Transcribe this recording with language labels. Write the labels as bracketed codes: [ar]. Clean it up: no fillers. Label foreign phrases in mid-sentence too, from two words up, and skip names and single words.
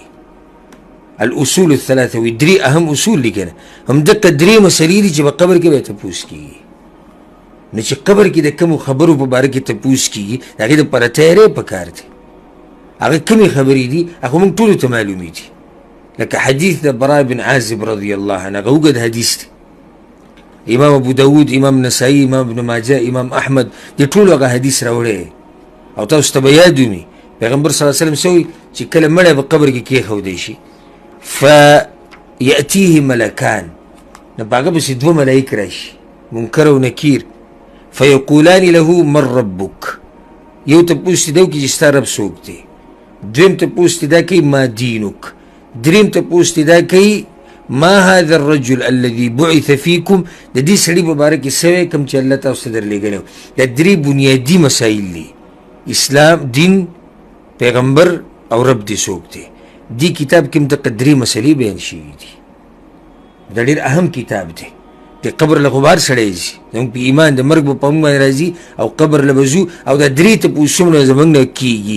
[ar] الاصول الثلاثه [ps] وي 3 اهم اصول دي کنه، همدغه 3 مسلې دي چې په قبر کې به تپوس کېږي. نو چې قبر کې د کومو خبرو په باره کې تپوس کېږي د هغې دپاره تیاری پکار دی. هغه کومې خبرې دي هغه موږ ټولو ته معلومې دي، لکه حدیث د براء بن عازب [ar] رضی الله عنه، [ps] هغه اوږد حدیث دی. امام ابو داود، امام نسائی، امام ابن ماجه، امام احمد دې ټولو هغه حدیث راوړی او تاسو ته به یاد ومي پیغمبر [ar] صلی الله علیه وسلم [ps] څه وایي چې کله مړی په قبر کې کېښودی شي [ar] فیأتیه ملکان، [ps] نو په هغه پسې 2 ملایک راشي، منکر او نکیر، [ar] فیقولان له من ربک، [ps] یو تپوس دې دا وکړي چې ستا رب څوک دی، دویم تپوس دې دا کوي [ar] ما دینک، [ps] دریم تپوس دې دا کوي [ar] ما هذا الرجل الذي بعث فيكم، [ps] د دې سړي په باره کې څه وایي کوم چې الله تاسو ته درلېږلی و. دا 3 بنیادي مسایل دي، اسلام، دین، پیغمبر او رب دې څوک دی. دې کتاب کې همدغه 3 مسلې بیان شوي دي. دا ډېر اهم کتاب دی. د قبر له غبار سړی ځي، زموږ په ایمان د مرګ به په موږ باندې راځي او قبر له به ځو، او دا 3 تپوسونه زموږ نه کېږي.